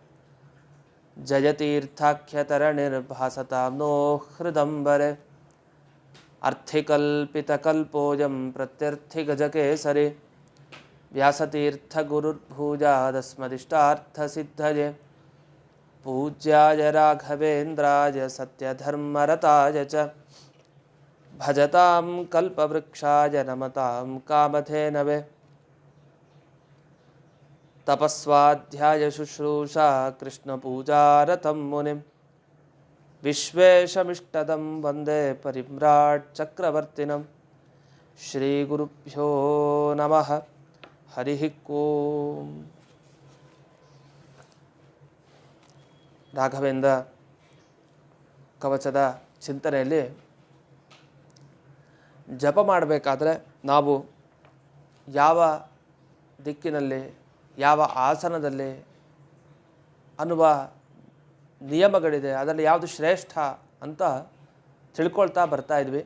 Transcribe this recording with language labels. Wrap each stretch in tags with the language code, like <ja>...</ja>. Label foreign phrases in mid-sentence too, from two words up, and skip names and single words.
<sa>ಜಯತೀರ್ಥಾಖ್ಯತರಣಿರ್ಭಾಸತಾಂ ನೋ ಹೃದಂಬರೆ ಅರ್ಥಿಕಲ್ಪಿತಕಲ್ಪೋಯಂ ಪ್ರತ್ಯರ್ಥಿಗಜಕೇಸರಿ ವ್ಯಾಸತೀರ್ಥಗುರುರ್ಭೂಜಾದಸ್ಮದಿಷ್ಟಾರ್ಥಸಿದ್ಧಯೇ ಪೂಜ್ಯಾಯ ರಾಘವೇಂದ್ರಾಯ ಸತ್ಯಧರ್ಮರತಾಯ ಚ ಭಜತಾಂ ಕಲ್ಪವೃಕ್ಷಾಯ ನಮತಾಂ ಕಾಮಧೇನವೇ ತಪಸ್ವಾಧ್ಯಾಯ ಶುಶ್ರೂಷಾ ಕೃಷ್ಣಪೂಜಾರತಂ ಮುನಿಂ ವಿಶ್ವೇಶಮಿಷ್ಟದಂ ವಂದೇ ಪರಿಮ್ರಾಟ್ ಚಕ್ರವರ್ತಿನಂ ಶ್ರೀಗುರುಭ್ಯೋ ನಮಃ ಹರಿ ಓಂ.</sa> <kn>ರಾಘವೇಂದ್ರ ಕವಚದ ಚಿಂತನೆಯಲ್ಲಿ ಜಪ ಮಾಡಬೇಕಾದ್ರೆ ನಾವು ಯಾವ ದಿಕ್ಕಿನಲ್ಲಿ ಯಾವ ಆಸನದಲ್ಲಿ ಅನ್ನುವ ನಿಯಮಗಳಿದೆ, ಅದರಲ್ಲಿ ಯಾವುದು ಶ್ರೇಷ್ಠ ಅಂತ ತಿಳ್ಕೊಳ್ತಾ ಬರ್ತಾ ಇದ್ವಿ.</kn>